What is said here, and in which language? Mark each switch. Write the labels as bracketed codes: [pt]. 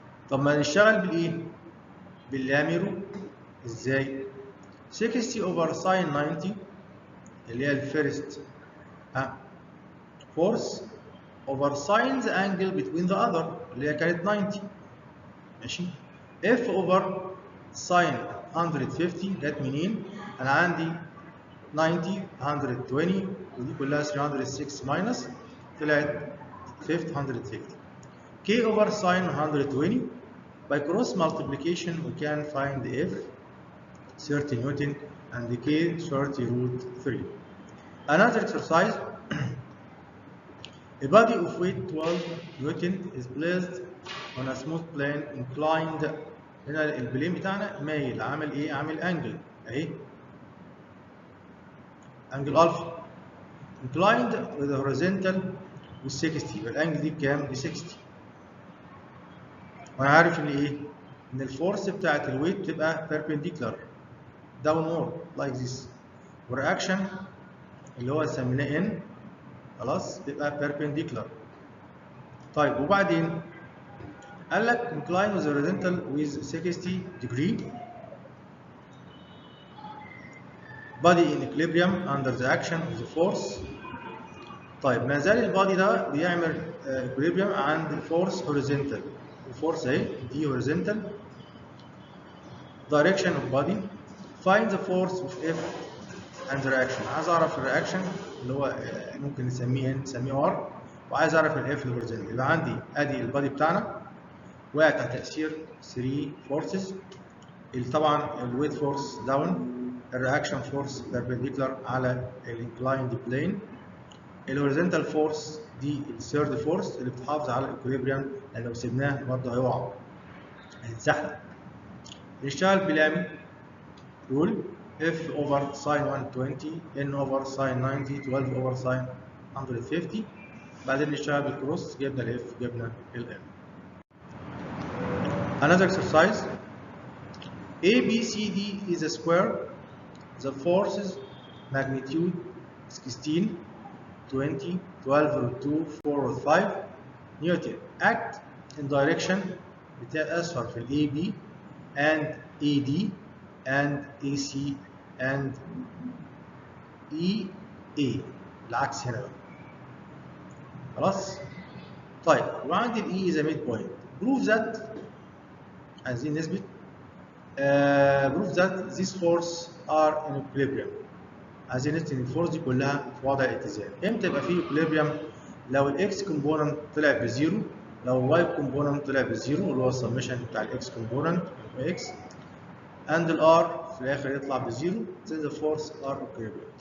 [ar] طب ما نشتغل بالايه؟ باللاميرو. ازاي؟ [en] 60 over sin 90 [ar] اللي هي الفيرست [en] force over sin the angle between the other [ar] اللي هي كانت [en] 90. [ar] ماشي. [en] F over sin [ar] 150 جت منين؟ أنا عندي 90 120 ودي كلها 306 ماينس طلعت 150. [en] K over sin 120 by cross multiplication we can find F 30 Newton and K 30 root 3. Another exercise. A body of weight 12 Newton is placed on a smooth plane inclined. [ar] هنا البلين بتاعنا مايل، عامل ايه؟ عامل انجل اهي، انجل الفا [en] inclined with a horizontal with 60، [ar] يبقى الانجل دي بكام؟ ب 60. وانا عارف ان ايه؟ ان الفورس بتاعت الويت بتبقى [en] perpendicular downward like this، [ar] والرياكشن اللي هو سميناه ان خلاص بيبقى perpendicular. طيب وبعدين قال لك [en] incline with horizontal with 60 degree body in equilibrium under the action of the force. [ar] طيب ما زال البادي ده بيعمل equilibrium عند [en] force horizontal. [ar] الفورس اهي دي horizontal. [en] direction of body. find the force of F and the reaction. [ar] عايز اعرف الرياكشن اللي هو ممكن نسميه N نسميه R، وعايز اعرف الاف الهوريزونتال. يبقى عندي ادي البادي بتاعنا وقع تحت تاثير 3 فورسز. طبعا الويت فورس داون، الرياكشن فورس بيربنديكولار على الانكلايند بلين، الهوريزونتال فورس دي الثيرد فورس اللي بتحافظ على الاكوليبريم، لان لو سيبناه برضه هيقع هيتزحلق. نشتغل بلامي رول [en] F over sin 120 N over sin 90 12 over sin 150. [ar] بعدين نشتغل بالكروس، جبنا ال F جبنا ال M. [en] Another exercise. ABCD is a square. The forces magnitude 16, 20, 12 root 2, 4 root 5 Newton. Act in direction [ar] بتأثر في ال [en] AB and AD and AC and EA. [ar] العكس هنا بقى. خلاص؟ طيب وعندي ال E is a midpoint. [en] Prove that [ar] عايزين نثبت [en] prove that these forces are in equilibrium. [ar] عايزين نثبت ان الفورس دي كلها في وضع الاتزان. امتى يبقى في equilibrium؟ لو الاكس كومبوننت طلع بزيرو، لو الواي كومبوننت طلع بزيرو اللي هو السمشن بتاع الاكس كومبوننت اكس and الار في الاخر يطلع بزيرو، [en] then the forces are equilibrium.